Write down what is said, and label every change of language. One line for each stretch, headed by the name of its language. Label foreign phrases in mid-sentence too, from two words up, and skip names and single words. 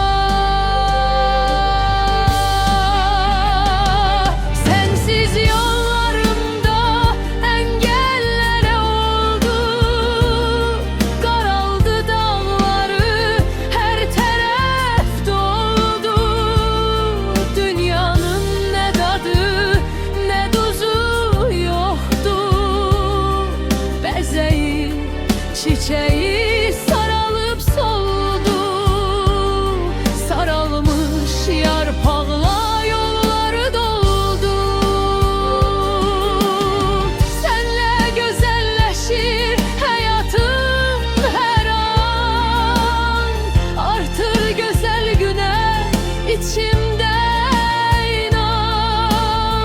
Azerbaijani: Sənsiz yollarımda əngəllərə oldu, qaraldı dağları, hər tərəf doldu. Dünyanın nə dadı, nə duzu yoxdur. Bəzəyi, çiçeği sarılıp soldu, saralmış yarpaqla yolları doldu.
Turkish: Senle güzelleşir hayatım her an, artır güzel güne içimde inan.